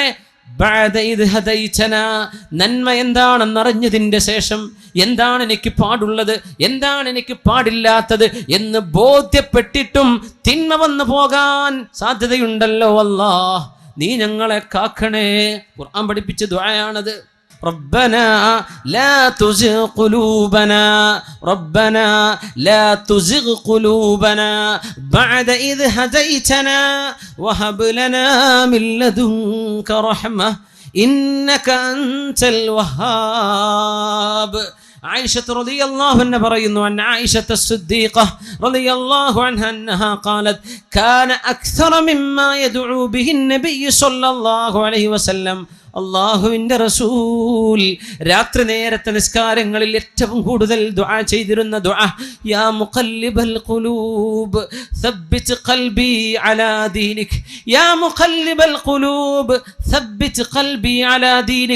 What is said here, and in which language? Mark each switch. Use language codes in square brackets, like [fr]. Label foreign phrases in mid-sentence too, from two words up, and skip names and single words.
[ar] بعد إذ هديتنا, [ml] നന്മ എന്താണെന്നറിഞ്ഞതിൻ്റെ ശേഷം എന്താണ് എനിക്ക് പാടുള്ളത്, എന്താണ് എനിക്ക് പാടില്ലാത്തത് എന്ന് ബോധ്യപ്പെട്ടിട്ടും തിന്മ വന്നു പോകാൻ സാധ്യതയുണ്ടല്ലോ അല്ലാഹ്, നീ ഞങ്ങളെ കാക്കണേ. ഖുർആൻ പഠിപ്പിച്ച ദുആയാണത്. [ar] ربنا لا تزغ قلوبنا ربنا لا تزغ قلوبنا بعد إذ هديتنا وهب لنا من لدنك رحمة إنك أنت الوهاب. عائشة رضي الله عنها പറയുന്നു أن عائشة الصديقة رضي الله عنها أنها قالت كان أكثر مما يدعو به النبي صلى الله عليه وسلم. [ml] അല്ലാഹുവിൻ്റെ റസൂൽ രാത്രി നേരത്തെ നിസ്കാരങ്ങളിൽ ഏറ്റവും കൂടുതൽ ദുആ ചെയ്തിരുന്ന ദുആ, [ar] يا مقلب القلوب ثبت قلبي على دينك, يا مقلب القلوب ثبت قلبي على دينك.